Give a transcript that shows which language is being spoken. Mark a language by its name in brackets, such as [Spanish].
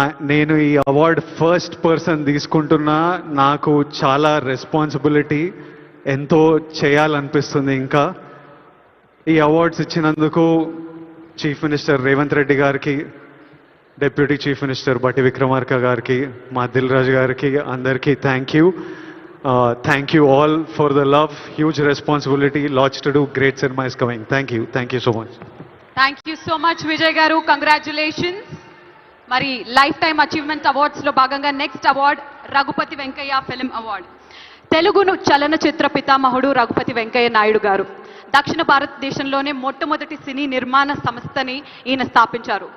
[Telugu] నేను ఈ award first person తీసుకుంటున్నా, నాకు చాలా రెస్పాన్సిబిలిటీ, ఎంతో చేయాలనిపిస్తుంది. ఇంకా ఈ అవార్డ్స్ ఇచ్చినందుకు చీఫ్ మినిస్టర్ రేవంత్ రెడ్డి గారికి, డిప్యూటీ చీఫ్ మినిస్టర్ బట్టి విక్రమార్క గారికి, మా దిల్ రాజు గారికి, అందరికీ thank you. [English] Thank you all for the love, huge responsibility, lots to do, great cinema is coming. Thank you so much. Thank you so much [Telugu] Vijay గారు, congratulations. మరి life time achievement awards లో భాగంగా next award Raghupathi Venkaiah film award. తెలుగును చలనచిత్ర పితామహుడు రఘుపతి వెంకయ్య నాయుడు గారు దక్షిణ భారతదేశంలోనే మొట్టమొదటి సినీ నిర్మాణ సంస్థని ఈయన స్థాపించారు.